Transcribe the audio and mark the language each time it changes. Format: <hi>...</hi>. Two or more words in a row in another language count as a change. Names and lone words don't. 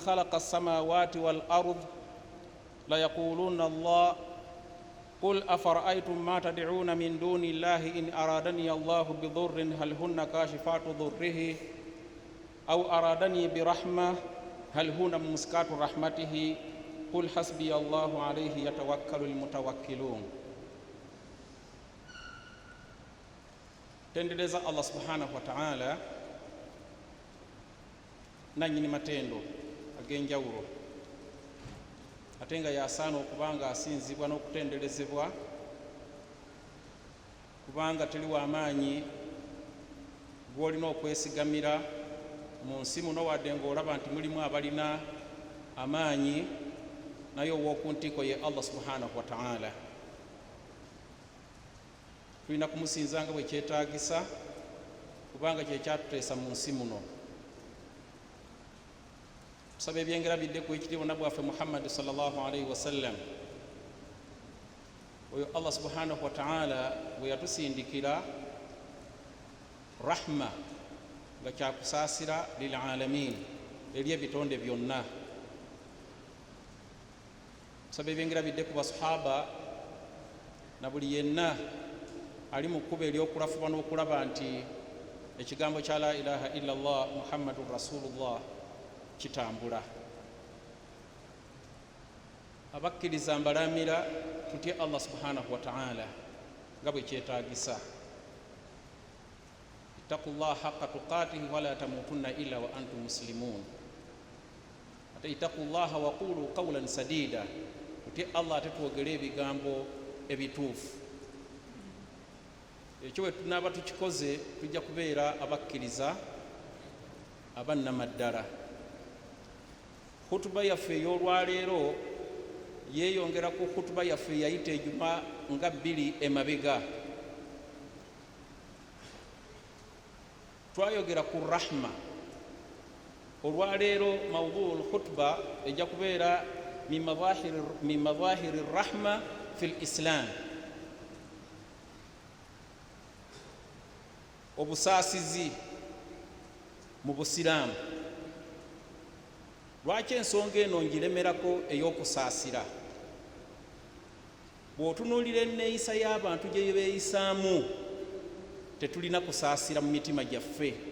<ar>خلق السماوات والأرض ليقولون الله قل أفرأيتم ما تدعون من دون الله إن أرادني الله بضر هل هن كاشفات ضره أو أرادني برحمة هل هن ممسكات رحمته قل حسبي الله عليه يتوكل المتوكلون.</ar> <lg>Tendeleza Allah</lg> <ar>سبحانه وتعالى</ar> <lg>nanyini matendo ag'enjawulo ate nga yasaana okubanga asinzibwa n'okutenderezebwa kubanga teri w'amaanyi gw'olina okwesigamira mu nsi muno wadde ng'olaba nti mulimu abalina amaanyi naye ow'oku ntiiko ye Allah</lg> <ar>سبحانه وتعالى.</ar> <lg>Tulina kumusinzanga bwe kyetaagisa kubanga kye kyatuteesa mu nsi muno. Tusaba ebyengera bidde ku ekitiibwa nabwaffe Muhammad</lg> <ar>صلى الله عليه وسلم.</ar> <lg>Oyo Allah</lg> <ar>سبحانه وتعالى</ar> <lg>bwe yatusindikira rahma nga kyakusaasira</lg> <ar>للعالمين</ar> <lg>eri ebitonde byonna. Tusaba ebyengera bidde ku basahaba na buli yenna ali mu kkubo ery'okulafuba n'okulaba nti ekigambo kya</lg> <ar>لا إله إلا الله محمد رسول الله</ar> <lg>kitambula. Abakkiriza mbalamira tutye Allah</lg> <ar>سبحانه وتعالى</ar> <lg>nga bwe kyetaagisa.</lg> <ar>اتقوا الله حق تقاته ولا تموتن إلا وأنتم مسلمون. Ate اتقوا الله وقولوا قولا سديدا,</ar> <lg>tutye Allah ate twogere ebigambo ebituufu. Ekyo bwe tunaaba tukikoze tujja kubeera abakkiriza abannamaddala. Hutuba yaffe ey'olwaleero yeeyongera ku hutuba yaffe eyayita ejuma nga 2 emabega. Twayogera ku rahma. Olwaleero mawduul hutuba ejja kubeera</lg> <ar>من مظاهر الرحمة في الإسلام.</ar> <lg>Obusaasizi mu Busiraamu. Lwaki ensonga eno ngiremerako ey'okusaasira? Bw'otunuulira enneeyisa y'abantu gye beeyisaamu tetulina kusaasira mu mitima gyaffe.</lg>